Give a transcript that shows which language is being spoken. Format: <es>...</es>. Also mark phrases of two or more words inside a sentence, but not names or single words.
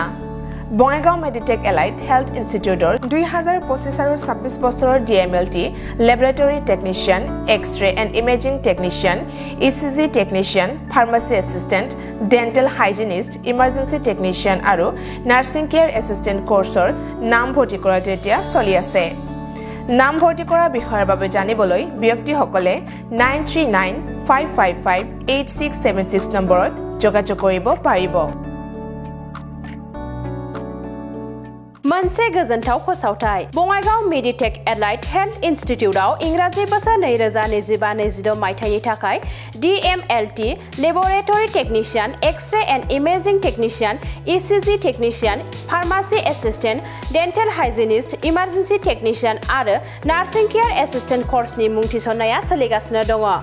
<as>বঙাইগাঁও মেডিটেক এলাইড হেল্থ ইনষ্টিটিউটৰ 2025 আৰু 26 বছৰৰ DMLT লেবৰেটৰী টেকনিচিয়ান, এক্স-ৰে এণ্ড ইমেজিং টেকনিচিয়ান, ECG টেকনিচিয়ান, ফাৰ্মাচী এছিষ্টেণ্ট, ডেণ্টেল হাইজিনিষ্ট, ইমাৰ্জেঞ্চি টেকনিচিয়ান আৰু নাৰ্ছিং কেয়াৰ এছিষ্টেণ্ট কোৰ্চৰ নামভৰ্তি কৰাটো এতিয়া চলি আছে। নামভৰ্তি কৰাৰ বিষয়ৰ বাবে জানিবলৈ ব্যক্তিসকলে 9395558676 নম্বৰত যোগাযোগ কৰিব পাৰিব।</as> <brx>मोनसे गोजोनथाव फोसावथाय बङाइगाव मेडिटेक एलाइड हेल्थ इन्स्टिट्यूटआव इंराजि बोसोर 2025-26 मायथाइनि थाखाय DMLT लेबोरेटरी टेक्निशियन, एक्स-रे एन्ड इमेजिंग टेक्निशियन, ECG टेक्निशियन, फार्मासी एसिस्टेंट, डेन्टेल हाइजिनिस्ट, इमार्जेन्सि टेक्निशियन आरो नार्सिं केयार एसिस्टेंट कोर्सनि मुं थिसननाया सोलिगासिनो दङ।</brx>